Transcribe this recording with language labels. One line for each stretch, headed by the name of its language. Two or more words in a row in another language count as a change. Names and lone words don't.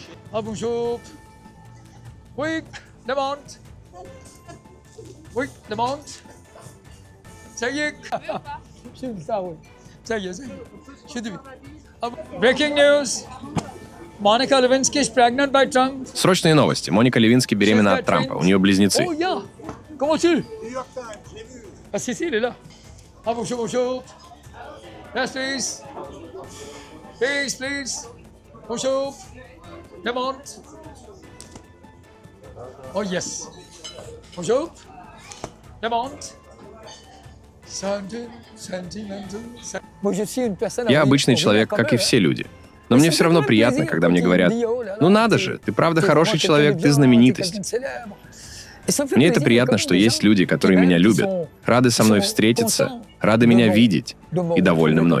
English: Breaking news. Monica Lewinsky is pregnant by Trump.
Russian: Срочные новости. Моника Левински беременна от Трампа. У нее близнецы.
English: Oh yeah.
French: Comment tu? Ah si si, il est là. Ah bonjour bonjour.
English: Yes please. Please please.
French: Bonjour.
English: Demande. Oh yes.
French: Bonjour. Demande.
Russian: Я обычный человек, как и все люди. Но мне все равно приятно, когда мне говорят: «Ну надо же, ты правда хороший человек, ты знаменитость». Мне это приятно, что есть люди, которые меня любят, рады со мной встретиться, рады меня видеть и довольны мной.